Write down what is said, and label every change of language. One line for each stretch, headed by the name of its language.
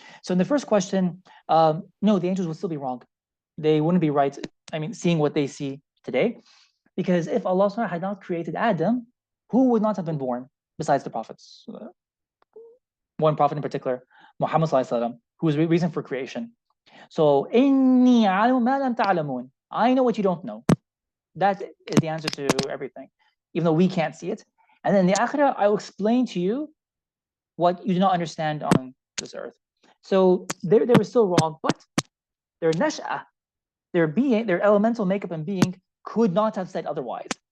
English: So in the first question, no, the angels would still be wrong. They wouldn't be right, I mean, seeing what they see today. Because if Allah SWT had not created Adam, who would not have been born besides the prophets? One prophet in particular, Muhammad ﷺ, who is the reason for creation.
Arabic: So, إِنِّي عَلَمُ مَا لَمْ تَعْلَمُونَ.
English: I know what you don't know. That is the answer to everything, even though we can't see it. And then in the Akhirah, I will explain to you what you do not understand on this earth. So they were still wrong, but their nash'ah, their being, their elemental makeup and being could not have said otherwise.